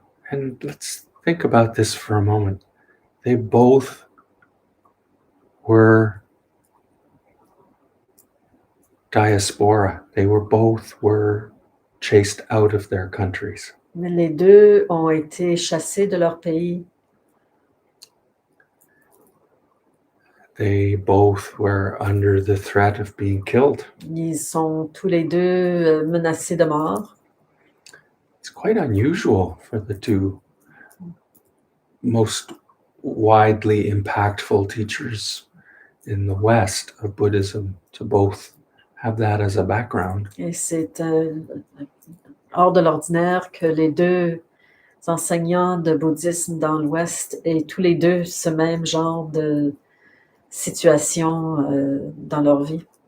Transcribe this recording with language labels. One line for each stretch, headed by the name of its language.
English: And let's think about this for a moment. They both were diaspora. They both were chased out of their countries.
French: Mais les deux ont été chassés de leur pays.
English: They both were under the threat of being killed.
French: Ils sont tous les deux menacés de mort.
English: It's quite unusual for the two most widely impactful teachers in the West of Buddhism to both have that as a background.
French: Et c'est hors de l'ordinaire que les deux enseignants de bouddhisme dans l'Ouest aient tous les deux ce même genre de situation dans leur vie.